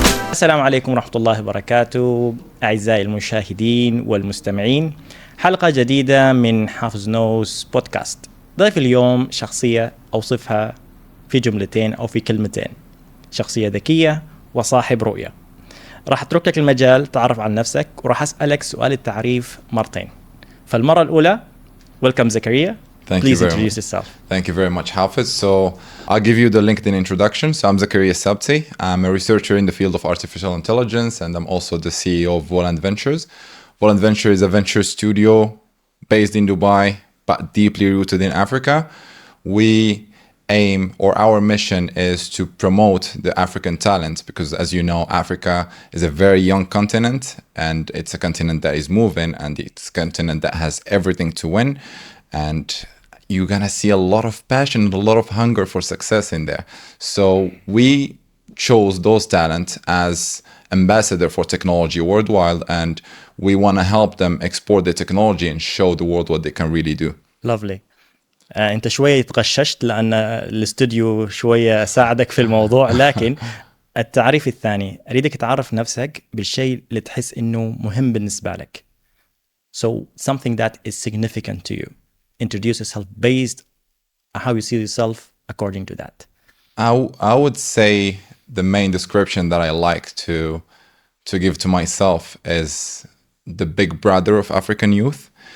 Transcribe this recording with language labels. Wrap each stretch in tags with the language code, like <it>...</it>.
<ar>السلام عليكم ورحمة الله وبركاته أعزائي المشاهدين والمستمعين، حلقة جديدة من Hafizknows بودكاست. ضيف اليوم شخصية أوصفها في جملتين أو في كلمتين: شخصية ذكية وصاحب رؤية. راح أترك لك المجال تعرف عن نفسك، وراح أسألك سؤال التعريف مرتين. فالمرة الأولى</ar> <en>Welcome Zakaria. Please introduce yourself. Thank you very much, Hafiz. So I'll give you the LinkedIn introduction. So I'm Zakaria Thabti. I'm a researcher in the field of artificial intelligence, and I'm also the CEO of Voland Ventures. Voland Ventures is a venture studio based in Dubai, but deeply rooted in Africa. We aim, or our mission is to promote the African talent, because as you know, Africa is a very young continent, and it's a continent that is moving, and it's a continent that has everything to win. And you're going to see a lot of passion and a lot of hunger for success in there. So we chose those talents as ambassador for technology worldwide, and we want to help them export the technology and show the world what they can really do. Lovely.</en> <ar>أنت شوية تغششت لأن الاستوديو شوية ساعدك في الموضوع، لكن التعريف الثاني أريدك تعرف نفسك بالشيء اللي تحس إنه مهم بالنسبة لك.</ar> <en>So something that is significant to you. Introduce yourself based on how you see yourself according to that. I would say the main description that I like to give to myself is the big brother of African youth.</en>